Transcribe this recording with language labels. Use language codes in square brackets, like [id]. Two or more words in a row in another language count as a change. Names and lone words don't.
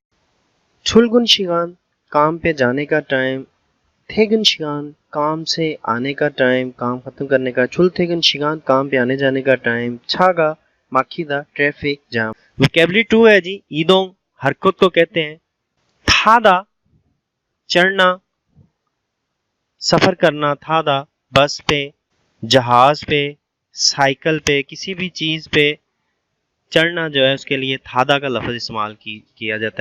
[ko] 출근 시간 [hi] काम पे जाने का टाइम, [ko] 퇴근 시간 [hi] काम से आने का टाइम, काम खत्म करने का, [ko] 출퇴근 시간 [hi] काम पे आने जाने का टाइम, [ko] 차가 막히다 [en] traffic jam. [hi] वोकैबुलरी 2 है जी, 이동 हरकत को कहते हैं। 타다 चढ़ना, सफर करना, 타다 बस पे, जहाज पे, साइकिल पे, किसी भी चीज पे चढ़ना जो है उसके लिए थादा का लफ्ज इस्तेमाल किया जाता है।